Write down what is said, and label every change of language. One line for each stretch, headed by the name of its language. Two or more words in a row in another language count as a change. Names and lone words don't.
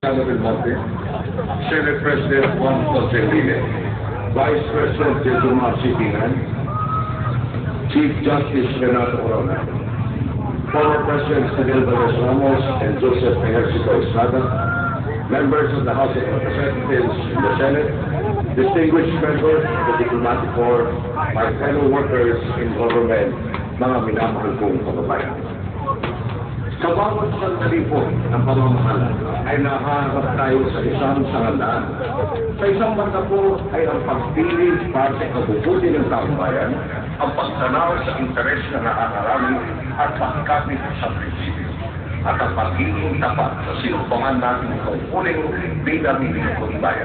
English: Del Monte, Senate President Juan Constantine, Vice President Jejomar Sitingan, Chief Justice Renato Corona, former Presidents Fidel Velez Ramos and Joseph Ejercito Estrada, members of the House of Representatives and the Senate, distinguished members of the Diplomatic Corps, my fellow workers in government,
Filipino: mga minamahal kong kababayan. Sa bawat sandali po ng pamamahala ay nahaharap tayo sa isang sangandaan. Sa isang banda po ay ang pagpili para sa kabubuti ng taong bayan, ang pagtanaw sa interes na nakakarami at pagkapit sa prinsipyo, at ang pagiging tapat sa sinumpangan natin tungkuling bilang lingkod bayan.